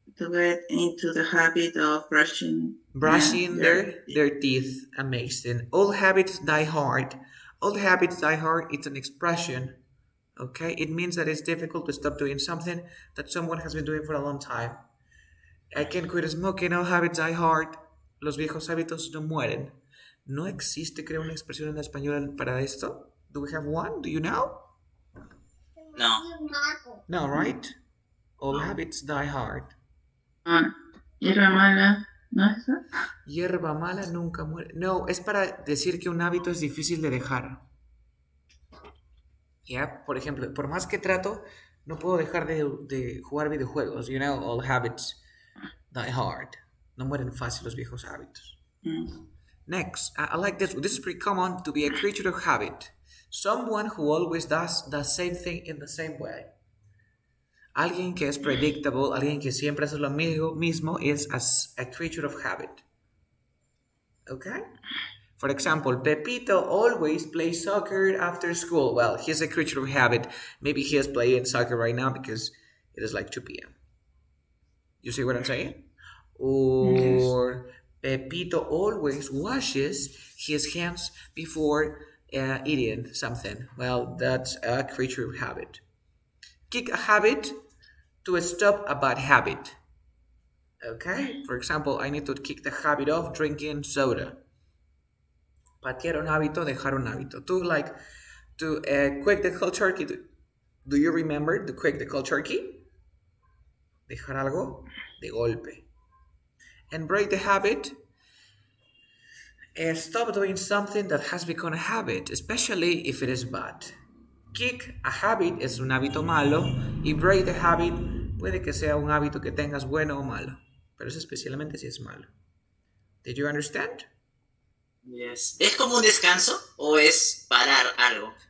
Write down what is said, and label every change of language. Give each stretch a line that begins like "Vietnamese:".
English: get into the habit of brushing their teeth. Amazing. Old habits die hard. Old habits die hard. It's an expression. Okay, it means that it's difficult to stop doing something that someone has been doing for a long time. I can quit smoking. Old habits die hard.
Spanish: Los viejos hábitos no mueren. ¿No existe, creo, una expresión en español para esto?
English: Do we have one? Do you know? No. No, right? Old habits die hard.
Spanish: Hierba mala, ¿no es eso? Hierba mala nunca muere. No, es para decir que un hábito es difícil de dejar. Ya, por ejemplo, por más que trato, no puedo dejar de jugar videojuegos.
English: You know, all habits die hard.
Spanish: No mueren fácil los viejos hábitos.
English: Next, I like this. This is pretty common, to be a creature of habit. Someone who always does the same thing in the same way.
Spanish: Alguien que es predictable, alguien que siempre hace lo mismo
English: is a creature of habit. Okay? For example, Pepito always plays soccer after school. Well, he's a creature of habit. Maybe he is playing soccer right now because it is like 2 p.m. You see what I'm saying? Yes. Or Pepito always washes his hands before eating something. Well, that's a creature habit. Kick a habit to stop a bad habit. Okay? For example, I need to kick the habit of drinking soda.
Spanish: Patear un hábito, dejar un hábito.
English: To quake the cold turkey. Do you remember to quake the cold turkey?
Spanish: Dejar algo de golpe.
English: And break the habit. Stop doing something that has become a habit, especially if it is bad. Kick a habit
Spanish: es un hábito malo y
English: break the habit
Spanish: puede que sea un hábito que tengas bueno o malo, pero es especialmente si es malo.
English: Did you understand? Yes.
Spanish: ¿Es como un descanso o es parar algo?